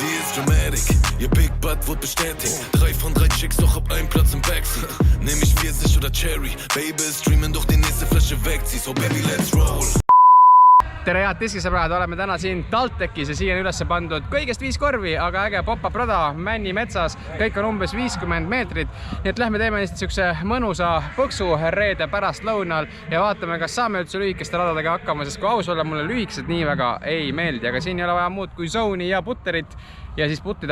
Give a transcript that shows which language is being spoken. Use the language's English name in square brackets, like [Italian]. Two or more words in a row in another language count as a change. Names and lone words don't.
[German] ist dramatic. Ihr [English] Big Butt [German] wird bestätigt. 3 von 3 Chicks, doch hab einen Platz im Backseat. Nehm ich Pfirsich oder [English] Cherry. Baby, [German] streamen doch die nächste Flasche wegzieh. [English] So baby, let's roll. [Estonian] Tere head diskisõbrad, oleme täna siin TalTechis ja siia on üles pandud kõigest 5 korvi, aga äge pop-up rada Männi metsas, kõik on umbes 50 meetrit. Nii et lähme teeme niisuguse mõnusa põksu reede pärastlõunal ja vaatame, kas saame üldse lühikeste radadega hakkama, sest kui aus olla, mulle lühikesed nii väga ei meeldi, aga siin ei ole vaja muud kui zone'i ja putterit ja siis puttida.